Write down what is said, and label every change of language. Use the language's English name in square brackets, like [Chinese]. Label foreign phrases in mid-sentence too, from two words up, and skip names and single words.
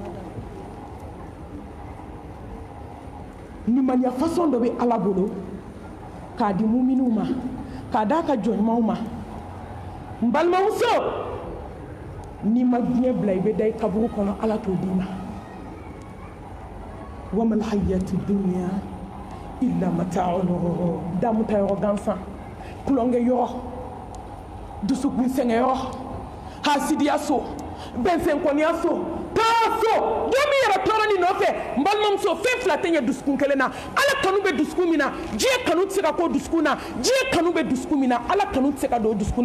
[Bambara] nimaniya façon dɔ bɛ ala bolo k'a di muminiw ma k'a d'a ka jɔnɲumanw ma n balimamuso n'i ma diɲɛ bila i bɛ da i kaburu kɔnɔ ala t'o d'i ma [Arabic] وما الحياة الدنيا إلا متاع الغرور [Bambara] damuta yɔrɔ gansan kulonkɛ yɔrɔ dusukun sɛngɛ yɔrɔ hasidiya so bɛnsɛnkɔniya so taa so den min yɛrɛ tɔɔrɔ nin nɔfɛ n balimamuso fɛn fila tɛ ɲɛ dusukun kelen na ala kanu bɛ dusukun min na diɲɛ kanu tɛ se ka k'o dusukun na diɲɛ kanu bɛ dusukun min na ala kanu tɛ